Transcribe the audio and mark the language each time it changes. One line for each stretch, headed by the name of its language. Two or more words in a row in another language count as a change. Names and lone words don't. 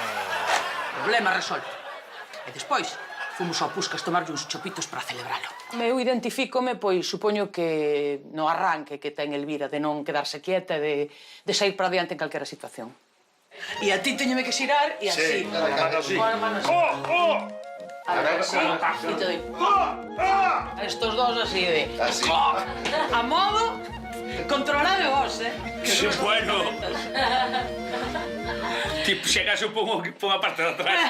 Galician: Problema resolto. E despois, Fomos ao Puscas tomarlle uns chopitos para celebralo. Eu identifícome, pois, supoño que no arranque que ten Elvira de non quedarse quieta e de sair para adiante en calquera situación. E a ti teñeme que xirar e así.
Spanish: Sí, mano así. Mano así. A ver, así. E te doy. A estos dos así de... Así.
Galician: A modo... Controlade vos,
Spanish: Sí, bueno.
Galician: Tipo, chegase un pouco a parte de atrás.